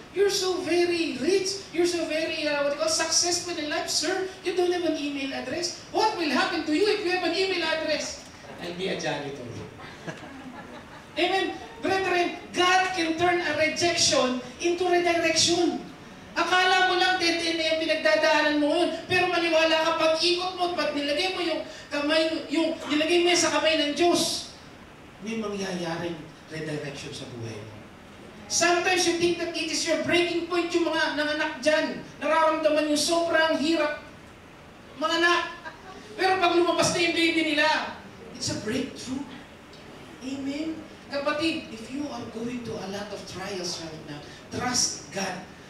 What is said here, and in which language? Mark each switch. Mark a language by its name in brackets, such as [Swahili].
[English] You're so very rich. You're so very, successful in life, sir. You don't have an email address. What will happen to you if you have an email address? I'll be a janitor. Amen. Brethren, God can turn a rejection into redirection. [Filipino] Akala mo lang dead end na yung pinagdadaanan mo yun. Pero maniwala ka, pag ikot mo, pag nilagay mo yung kamay, nilagay mo sa kamay ng Diyos, may mangyayaring redirection sa buhay mo. [English] Sometimes you think that it is your breaking point, [Filipino] yung mga nanganak dyan. Nararamdaman yung sobrang hirap. Mga anak. Pero pag lumabas na yung baby nila, [English] it's a breakthrough. [Filipino] Amen. Kapatid, [English] if you are going to a lot of trials right now, trust God.